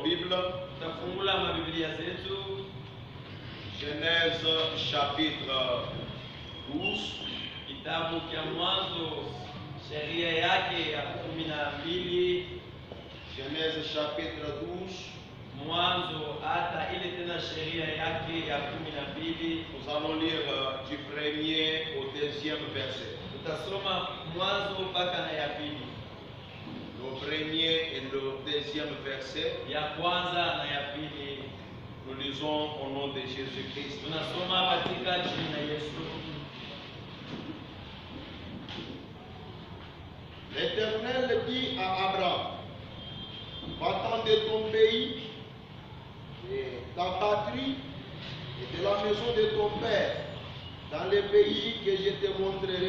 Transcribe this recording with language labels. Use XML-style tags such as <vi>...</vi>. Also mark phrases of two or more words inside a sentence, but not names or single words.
<fr>Bible.</fr> <sw>Tutafungula mabiblia zetu.</sw> <fr>Genèse chapitre 12.</fr> <sw>Kitabu cha Mwanzo sheria yake ya 12.</sw> <fr>Genèse chapitre 12.</fr> <sw>Mwanzo hata ile tena sheria yake ya 12.</sw> <fr>Nous allons lire du 1er au 2e verset.</fr> <sw>Tutasoma Mwanzo mpaka na ya pili.</sw> <fr>Le 1er et le 2e verset.</fr> <sw>Ya kwanza na ya pili.</sw> <fr>Nous lisons au nom de Jésus-Christ.</fr> <sw>Tunasoma katika jina la Yesu.</sw> <fr>L'Éternel dit à Abraham, va-t'en de ton pays, et ta patrie, et de la maison de ton père, dans le pays que je te montrerai.</fr>